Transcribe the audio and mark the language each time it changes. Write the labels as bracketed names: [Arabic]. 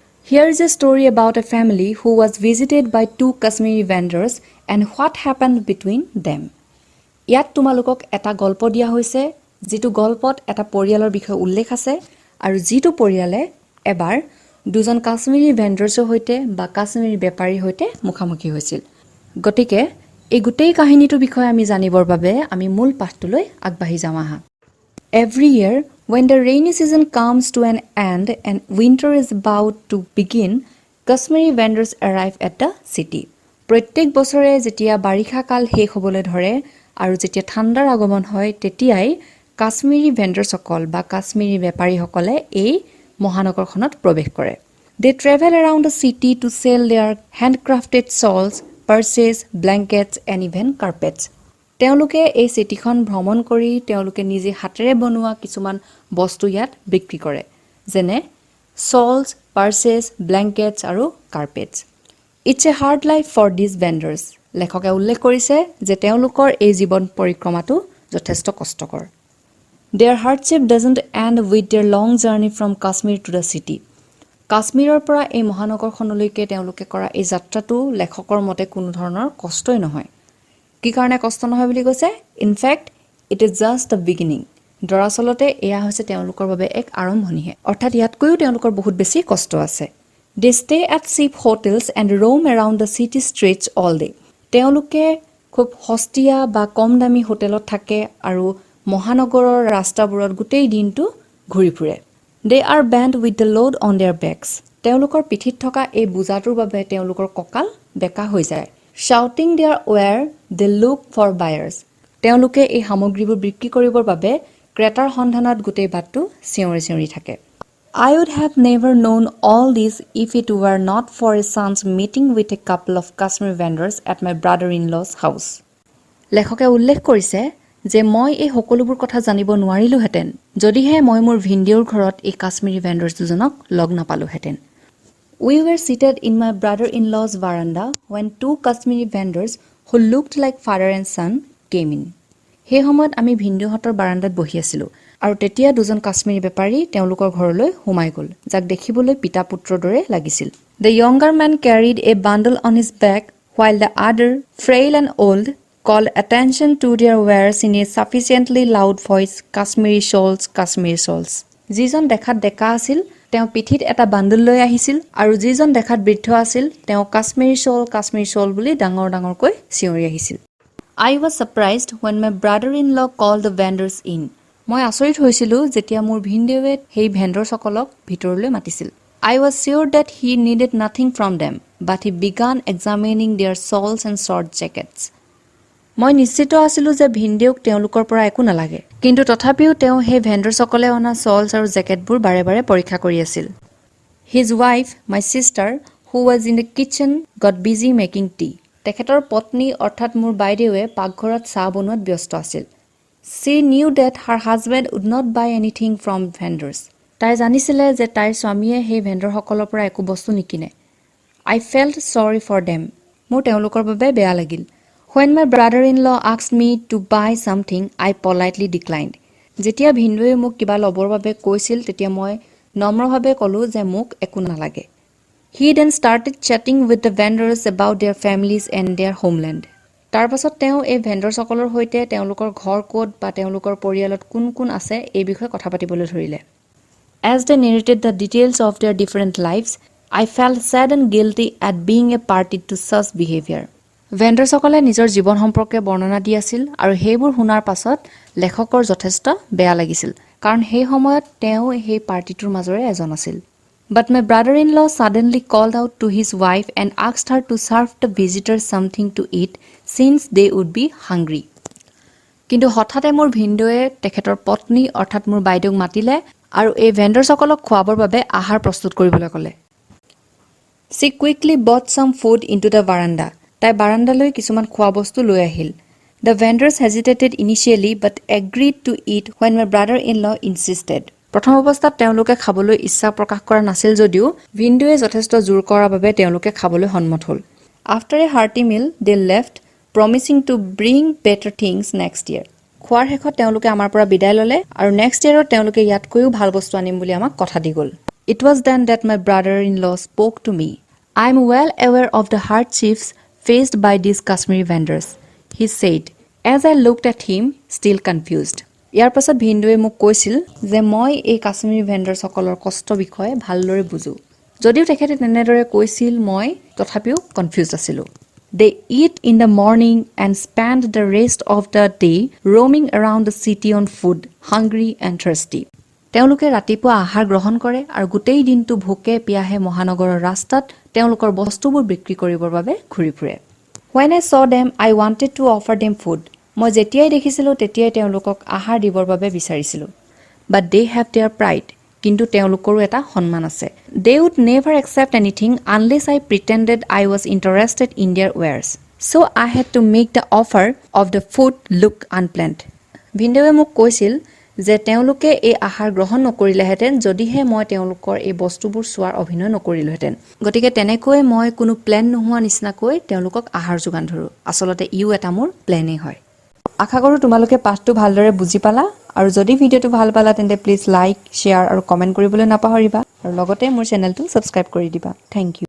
[English] Here is a story about a family who was visited by 2 Kashmiri vendors and what happened between them. [Assamese] ইয়াত তোমালোকক এটা গল্প দিয়া হৈছে যিটো গল্পত এটা পৰিয়ালৰ বিষয়ে উল্লেখ আছে আৰু যিটো পৰিয়ালে এবাৰ দুজন কাশ্মীৰী ভেণ্ডাৰ্ছৰ সৈতে বা কাশ্মীৰী বেপাৰীৰ সৈতে মুখামুখি হৈছিল। গতিকে এই গোটেই কাহিনীটোৰ বিষয়ে আমি জানিবৰ বাবে আমি মূল পাঠটোলৈ আগবাঢ়ি যাওঁ আহা। [English] Every year, when the rainy season comes to an end and winter is about to begin, Kashmiri vendors arrive at the city. [Assamese] প্ৰত্যেক বছৰে যেতিয়া বাৰিষা কাল শেষ হ'বলৈ ধৰে আৰু যেতিয়া ঠাণ্ডাৰ আগমন হয় তেতিয়াই কাশ্মীৰী ভেণ্ডাৰ্ছসকল বা কাশ্মীৰী বেপাৰীসকলে এই মহানগৰখনত প্ৰৱেশ কৰে। [English] They travel around the city to sell their handcrafted shawls, purses, blankets and even carpets. [Assamese] তেওঁলোকে এই চিটিখন ভ্ৰমণ কৰি তেওঁলোকে নিজে হাতেৰে বনোৱা কিছুমান বস্তু ইয়াত বিক্ৰী কৰে, যেনে শ্বলছ, পাৰ্চেছ, ব্লেংকেটছ আৰু কাৰ্পেটছ। [English] It's a hard life for these vendors. [Assamese] লেখকে উল্লেখ কৰিছে যে তেওঁলোকৰ এই জীৱন পৰিক্ৰমাটো যথেষ্ট কষ্টকৰ। [English] Their hardship doesn't end with their long journey from Kashmir to the city. [Assamese] কাশ্মীৰৰ পৰা এই মহানগৰখনলৈকে তেওঁলোকে কৰা এই যাত্ৰাটো লেখকৰ মতে কোনো ধৰণৰ কষ্টই নহয়। কি কাৰণে কষ্ট নহয় বুলি কৈছে? [English] In fact it is just the beginning. [Assamese] দৰাচলতে এয়া হৈছে তেওঁলোকৰ বাবে এক আৰম্ভণিহে, অৰ্থাৎ ইয়াতকৈও তেওঁলোকৰ বহুত বেছি কষ্ট আছে। [English] They stay at cheap hotels and roam around the city streets all day. [Assamese] তেওঁলোকে খুব সস্তীয়া বা কম দামী হোটেলত থাকে আৰু মহানগৰৰ ৰাস্তাবোৰত গোটেই দিনটো ঘূৰি ফুৰে। [English] They are bent with the load on their bags. [Assamese] তেওঁলোকৰ পিঠিত থকা এই বোজাটোৰ বাবে তেওঁলোকৰ কঁকাল বেকা হৈ যায়। [English] Shouting their wares they look for buyers. [Assamese] তেওঁলোকে এই সামগ্ৰীবোৰ বিক্ৰী কৰিবৰ বাবে ক্ৰেতাৰ সন্ধানত গোটেই বাটটো চিঞৰি চিঞৰি থাকে। [English] I would have never known all this if it were not for a chance meeting with a couple of Kashmiri vendors at my brother-in-law's house. [Assamese] লেখকে উল্লেখ কৰিছে যে মই এই সকলোবোৰ কথা জানিব নোৱাৰিলোহেঁতেন যদিহে মই মোৰ ভিনদেউৰ ঘৰত এই কাশ্মীৰী ভেণ্ডাৰ্ছ দুজনক লগ নাপালোহেঁতেন। [English] We were seated in my brother-in-law's veranda when 2 Kashmiri vendors who looked like father and son came in. [Assamese] সেই সময়ত আমি ভিনদেউহঁতৰ বাৰাণ্ডাত বহি আছিলোঁ আৰু তেতিয়া দুজন কাশ্মীৰী বেপাৰী তেওঁলোকৰ ঘৰলৈ সোমাই গ'ল যাক দেখিবলৈ পিতা পুত্ৰৰ দৰে লাগিছিল। [English] The younger man carried a bundle on his back while the other, frail and old, called attention to their wares in a sufficiently loud voice, Kashmiri shawls, Kashmiri shawls. [Assamese] যিজন দেখাত ডেকা আছিল তেওঁ পিঠিত এটা বাণ্ডল লৈ আহিছিল আৰু যিজন দেখাত বৃদ্ধ আছিল তেওঁ কাশ্মীৰী শ্বল বুলি ডাঙৰ ডাঙৰকৈ চিঞৰি আহিছিল। [English] I was surprised when my brother-in-law called the vendors in. [Assamese] মই আচৰিত হৈছিলোঁ যেতিয়া মোৰ ভিনদেউৱে সেই ভেণ্ডৰসকলক ভিতৰলৈ মাতিছিল। [English] I was sure that he needed nothing from them, but he began examining their shawls and short jackets. [Assamese] মই নিশ্চিত আছিলোঁ যে ভিনদেউক তেওঁলোকৰ পৰা একো নালাগে, কিন্তু তথাপিও তেওঁ সেই ভেণ্ডৰসকলে অনা শ্বলছ আৰু জেকেটবোৰ বাৰে বাৰে পৰীক্ষা কৰি আছিল। [English] His wife, my sister, who was in the kitchen, got busy making tea. [Assamese] তেখেতৰ পত্নী অৰ্থাৎ মোৰ বাইদেৱে পাকঘৰত চাহ বনোৱাত ব্যস্ত আছিল। [English] She knew that her husband would not buy anything from vendors. [Assamese] তাই জানিছিলে যে তাইৰ স্বামীয়ে সেই ভেণ্ডৰসকলৰ পৰা একো বস্তু নিকিনে। [English] I felt sorry for them. [Assamese] মোৰ তেওঁলোকৰ বাবে বেয়া লাগিল। [English] When my brother-in-law asked me to buy something, I politely declined. [Assamese] যেতিয়া ভিনদেউৱে মোক কিবা ল'বৰ বাবে কৈছিল তেতিয়া মই নম্ৰভাৱে ক'লোঁ যে মোক একো নালাগে। [English] He then started chatting with the vendors about their families and their homeland. [Assamese] তাৰ পাছত তেওঁ এই ভেণ্ডৰসকলৰ সৈতে তেওঁলোকৰ ঘৰ ক'ত বা তেওঁলোকৰ পৰিয়ালত কোন কোন আছে এই বিষয়ে কথা পাতিবলৈ ধৰিলে। [English] As they narrated the details of their different lives, I felt sad and guilty at being a party to such behavior. [Assamese] ভেণ্ডৰসকলে নিজৰ জীৱন সম্পৰ্কে বৰ্ণনা দি আছিল আৰু সেইবোৰ শুনাৰ পাছত লেখকৰ যথেষ্ট বেয়া লাগিছিল কাৰণ সেই সময়ত তেওঁ সেই পাৰ্টিটোৰ মাজৰে এজন আছিল। [English] But my brother-in-law suddenly called out to his wife and asked her to serve the visitors something to eat since they would be hungry. [Assamese] কিন্তু হঠাতে মোৰ ভিনদেউৱে তেখেতৰ পত্নী অৰ্থাৎ মোৰ বাইদেউক মাতিলে আৰু এই ভেণ্ডৰসকলক খোৱাবৰ বাবে আহাৰ প্ৰস্তুত কৰিবলৈ ক'লে। [English] She quickly bought some food into the veranda. [Assamese] তাই বাৰাণ্ডালৈ কিছুমান খোৱা বস্তু লৈ আহিল। [English] The vendors hesitated initially but agreed to eat when my brother-in-law insisted. [Assamese] প্ৰথম অৱস্থাত তেওঁলোকে খাবলৈ ইচ্ছা প্ৰকাশ কৰা নাছিল যদিও ভিনদেউৱে যথেষ্ট জোৰ কৰাৰ বাবে তেওঁলোকে খাবলৈ সন্মত হ'ল। [English] After a hearty meal, they left, promising to bring better things next year. [Assamese] খোৱাৰ শেষত তেওঁলোকে আমাৰ পৰা বিদায় ল'লে আৰু [English] next ইয়েৰত [Assamese] তেওঁলোকে ইয়াতকৈও ভাল বস্তু আনিম বুলি আমাক কথা দি গ'ল। [English] It was then that my brother-in-law spoke to me. I am well aware of the hardships faced by these Kashmiri vendors, he said, as I looked at him, still confused. [Assamese] ইয়াৰ পাছত ভিনদেউৱে মোক কৈছিল যে মই এই কাশ্মীৰী ভেণ্ডৰসকলৰ কষ্ট বিষয়ে ভালদৰে বুজো। যদিও তেখেতে তেনেদৰে কৈছিল মই তথাপিও কনফিউজ আছিলোঁ। [English] They eat in the morning and spend the rest of the day roaming around the city on food, hungry and thirsty. [Assamese] তেওঁলোকে ৰাতিপুৱা আহাৰ গ্ৰহণ কৰে আৰু গোটেই দিনটো ভোকে পিয়াহে মহানগৰৰ ৰাস্তাত তেওঁলোকৰ বস্তুবোৰ বিক্ৰী কৰিবৰ বাবে ঘূৰি ফুৰে। [English] When I saw them, I wanted to offer them food. [Assamese] মই যেতিয়াই দেখিছিলোঁ তেতিয়াই তেওঁলোকক আহাৰ দিবৰ বাবে বিচাৰিছিলোঁ। [English] But they have their pride. [Assamese] কিন্তু তেওঁলোকৰো এটা সন্মান আছে। [English] They would never accept anything unless I pretended I was interested in their wares. So I had to make the offer of the food look unplanned. [Assamese] ভিনদেউৱে মোক কৈছিল যে তেওঁলোকে এই আহাৰ গ্ৰহণ নকৰিলেহেঁতেন যদিহে মই তেওঁলোকৰ এই বস্তুবোৰ চোৱাৰ অভিনয় নকৰিলোহেঁতেন। গতিকে তেনেকৈ মই কোনো প্লেন নোহোৱা নিচিনাকৈ তেওঁলোকক আহাৰ যোগান ধৰোঁ। আচলতে ইও এটা মোৰ প্লেনেই হয়। আশা কৰোঁ তোমালোকে পাঠটো ভালদৰে বুজি পালা আৰু যদি ভিডিঅ'টো ভাল পালা তেন্তে প্লিজ লাইক, শ্বেয়াৰ আৰু কমেণ্ট কৰিবলৈ নাপাহৰিবা আৰু লগতে মোৰ চেনেলটো ছাবস্ক্ৰাইব কৰি দিবা। [English] Thank you.